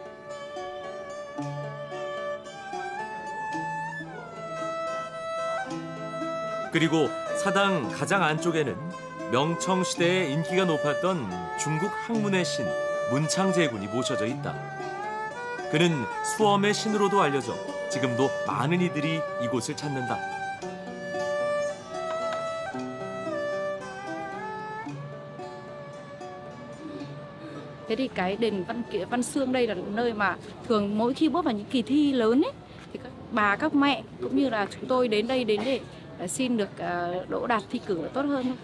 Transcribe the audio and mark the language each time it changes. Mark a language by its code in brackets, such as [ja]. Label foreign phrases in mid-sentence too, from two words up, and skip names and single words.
[ko] 그리고 사당 가장 안쪽에는 명청시대에 인기가 높았던 중국 학문의 신 문창제군이 모셔져 있다. 그는 수엄의 신으로도 알려져 지금도 많은 이들이 이곳을 찾는다. [vi] Thế thì cái đền Văn Xương đây là nơi mà thường mỗi khi bước vào những kỳ thi lớn ấy thì các bà các mẹ cũng như là chúng tôi đến đây để xin được đỗ đạt thi cử tốt hơn thôi.